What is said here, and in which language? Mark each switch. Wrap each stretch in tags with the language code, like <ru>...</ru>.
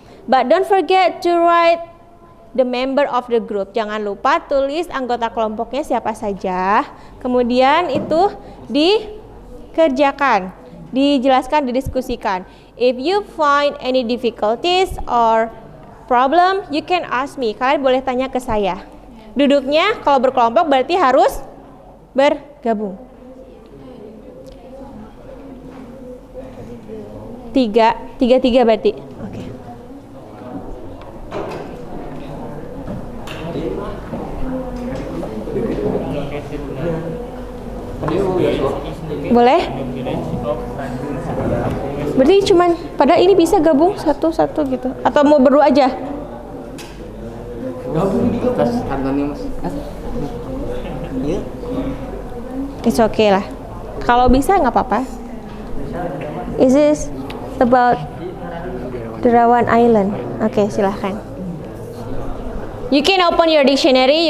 <en>But don't forget to write the member of the group.</en> <id>Jangan lupa tulis anggota kelompoknya siapa saja. Kemudian itu dikerjakan, dijelaskan, didiskusikan.</id> <en>If you find any difficulties or problem, you can ask me.</en> <id>Kalian boleh tanya ke saya. Duduknya kalau berkelompok berarti harus bergabung. 3 berarti. Oke. Boleh? Berarti cuman pada ini bisa gabung satu-satu gitu. Atau mau berdua aja? Gabung di kertas harganya Mas. Iya.</id> <en>It's okay lah.</en> <id>Kalau bisa nggak apa-apa.</id> <en>Is this about Derawan Island?</en> <id>Oke, silahkan.</id> <en>You can open your dictionary.</en>